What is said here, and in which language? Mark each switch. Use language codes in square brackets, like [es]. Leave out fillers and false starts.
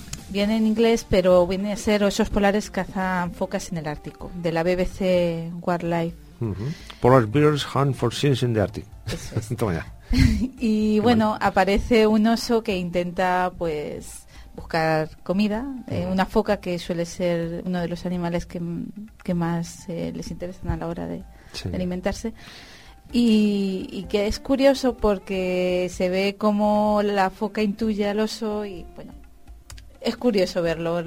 [es] Viene en inglés, pero viene a ser osos polares cazan focas en el Ártico, de la BBC Wildlife. Uh-huh. [en] Polar bears hunt for seals in the Arctic. [es] Eso es. Toma ya. Y bueno, aparece un oso que intenta pues buscar comida, una foca, que suele ser uno de los animales que más les interesan a la hora de, sí, de alimentarse. Y que es curioso porque se ve como la foca intuye al oso y, bueno, es curioso verlo.